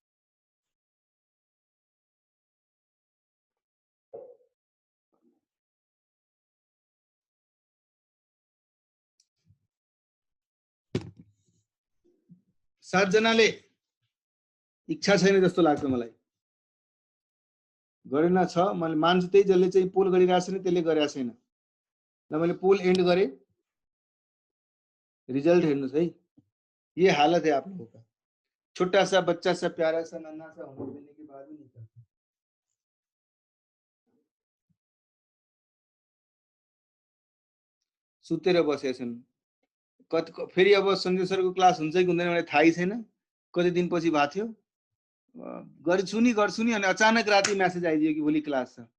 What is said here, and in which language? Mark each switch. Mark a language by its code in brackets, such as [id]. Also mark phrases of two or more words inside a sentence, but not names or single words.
[ne] सात जनाले इच्छा छैन जस्तो लाग्छ मलाई। गरेन छ, मैले मान्छु त्यही जसले चाहिँ पोल गरिरहेको छ नि त्यसले गरेको छैन। ल मैले [en] poll end [ne] गरे, रिजल्ट हेर्नुस् है। [hi] ये हालत है आप लोगों का। छोटा सा बच्चा सा प्यारा सा नन्हा सा होमवर्क देने के बाद भी नहीं करता। [ne] सुतेर बसेछन्। फेरि अब सञ्जय सरको क्लास हुन्छ कि हुँदैन मलाई थाहै छैन। कति दिनपछि भएको थियो, गर्छु नि अनि अचानक राति म्यासेज आइदियो कि भोलि क्लास छ।